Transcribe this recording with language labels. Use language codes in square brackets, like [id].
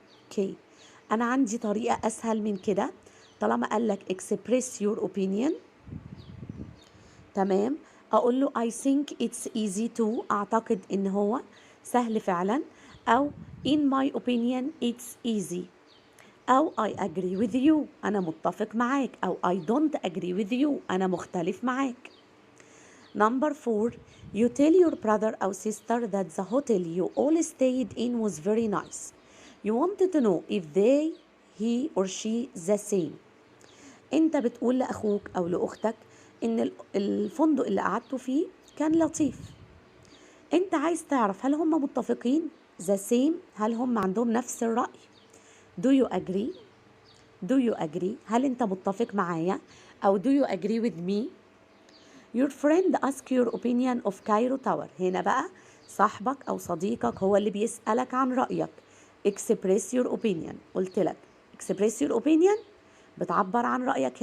[en] okay. [ar] انا عندي طريقة اسهل من كده. طالما قال لك [en] express your opinion، [ar] تمام، اقول له [en] I think it's easy to، [ar] اعتقد ان هو سهل فعلا، او [en] in my opinion it's easy، او I agree with you، [ar] انا متفق معاك، او [en] I don't agree with you، [ar] انا مختلف معاك. [en] Number 4 you tell your brother or sister that the hotel you all stayed in was very nice. You wanted to know if he or she the same. [ar] انت بتقول لاخوك او لاختك ان الفندق اللي قعدتوا فيه كان لطيف. انت عايز تعرف هل هم متفقين [en] the same، [ar] هل هم عندهم نفس الرأي. [en] do you agree do you agree، [ar] هل انت متفق معايا، او [en] do you agree with me. your friend ask your opinion of Cairo Tower. [ar] هنا بقى صاحبك او صديقك هو اللي بيسألك عن رأيك. [en] express your opinion. [ar] قلت لك [en] express your opinion، [ar] بتعبر عن رأيك.